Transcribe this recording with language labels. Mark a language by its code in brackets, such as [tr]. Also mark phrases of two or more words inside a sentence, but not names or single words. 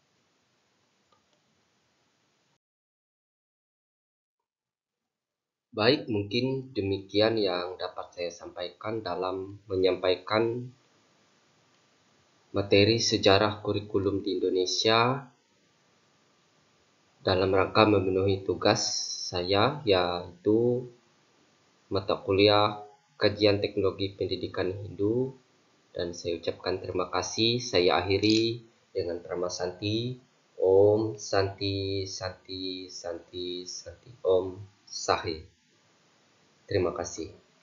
[id] Baik, mungkin demikian yang dapat saya sampaikan dalam menyampaikan materi sejarah kurikulum di Indonesia dalam rangka memenuhi tugas saya, yaitu mata kuliah Kajian Teknologi Pendidikan Hindu. Dan saya ucapkan terima kasih. Saya akhiri dengan Prama Santi. [sa] Om Santi Santi Santi Santi Om Sahe. [id] Terima kasih.